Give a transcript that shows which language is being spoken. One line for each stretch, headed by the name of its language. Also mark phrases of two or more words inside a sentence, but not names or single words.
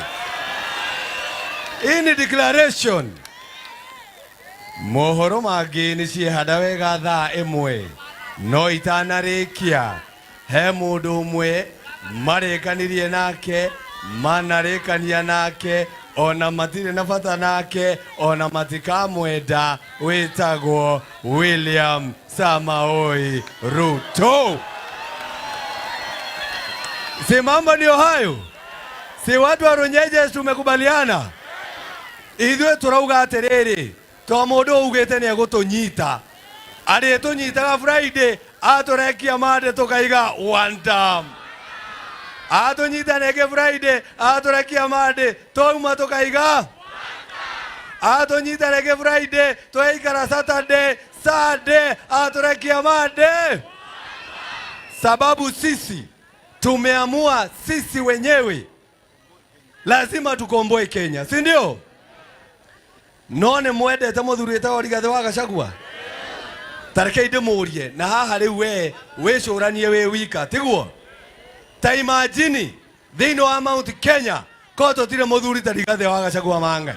English: In declaration
Kikuyu: mohoro mangi ni ciehanda wega thaa ĩmwe no itanarikia he mundu umwe marikanirie nake, manarikania nake, ona matire na bata nake, ona matikamwenda, witagwo William Samoei Ruto.
Swahili: Si mambo ndio hayo? Si watu wa Runyenjes tumekubaliana?
Kikuyu: Ithuĩ turauga atiriri, to mundu ugite ni egutunyita, ari tunyitaga Friday aturekia Monday tukaiga
English: one term.
Kikuyu: Atunyita nege Friday aturekia Monday touma tukaiga. Atunyita nege Friday toikara Saturday, Sunday aturekia Monday.
Swahili: Sababu sisi tumeamua sisi wenyewe lazima tukomboe Kenya, si ndio?
Kikuyu: None mwende ta muthuri ta Rigathi wa Gachagua. Tareke inde murie na haha riu we curanie we wika, tiguo? Ta imagine thĩinĩ wa Mount Kenya ko tũtire muthuri ta Rigathi wa Gachagua Mangai.